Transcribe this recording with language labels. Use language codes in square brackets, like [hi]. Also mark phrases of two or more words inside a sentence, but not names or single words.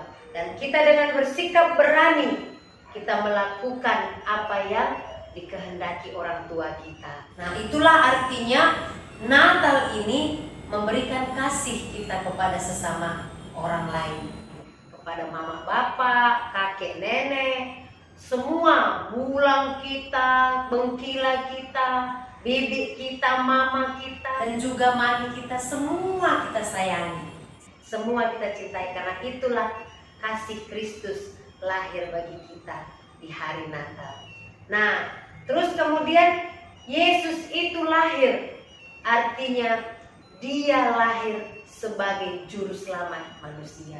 [id] Dan kita dengan bersikap berani, kita melakukan apa yang dikehendaki orang tua kita. Nah, itulah artinya Natal ini memberikan kasih kita kepada sesama orang lain. Kepada mama bapak, kakek nenek, semua bulang kita, bengkila kita, bibik kita, mama kita, dan juga mami kita, semua kita sayangi. Semua kita cintai, karena itulah kasih Kristus lahir bagi kita di hari Natal. Nah, terus kemudian Yesus itu lahir, artinya dia lahir sebagai juru selamat manusia.